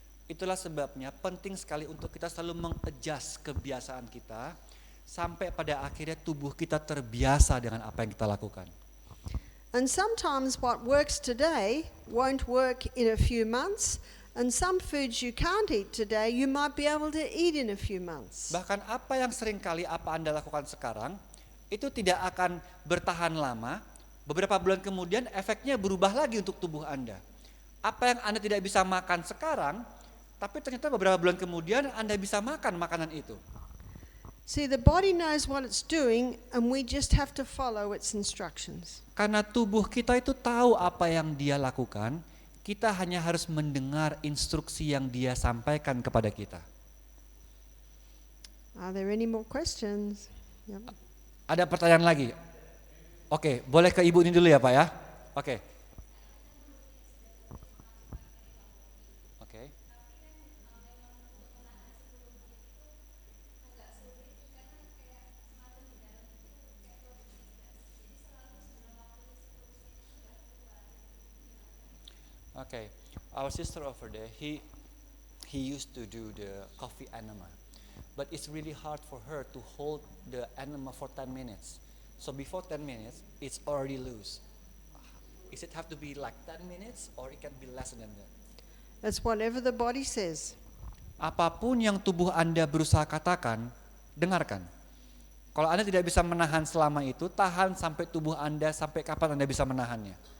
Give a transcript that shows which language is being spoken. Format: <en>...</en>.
<id>Itulah sebabnya penting sekali untuk kita selalu mengadjust kebiasaan kita sampai pada akhirnya tubuh kita terbiasa dengan apa yang kita lakukan.</id> <en>And sometimes what works today won't work in a few months, and some foods you can't eat today, you might be able to eat in a few months.</en> <id>Bahkan apa yang sering kali apa Anda lakukan sekarang, itu tidak akan bertahan lama, beberapa bulan kemudian efeknya berubah lagi untuk tubuh Anda. Apa yang Anda tidak bisa makan sekarang, tapi ternyata beberapa bulan kemudian Anda bisa makan makanan itu.</id> <en>See, the body knows what it's doing, and we just have to follow its instructions.</en> <id>Karena tubuh kita itu tahu apa yang dia lakukan, kita hanya harus mendengar instruksi yang dia sampaikan kepada kita.</id> <en>Are there any more questions? Yep.</en> <id>Ada pertanyaan lagi? Oke, boleh ke ibu ini dulu ya Pak ya? Oke. Oke.</id> <en>Okay, our sister over there, he used to do the coffee enema, but it's really hard for her to hold the enema for 10 minutes. So before 10 minutes, it's already loose. Is it have to be like 10 minutes or it can be less than that? It's whatever the body says.</en> <id>Apapun yang tubuh Anda berusaha katakan, dengarkan. Kalau Anda tidak bisa menahan selama itu, tahan sampai tubuh Anda, sampai kapan Anda bisa menahannya.</id>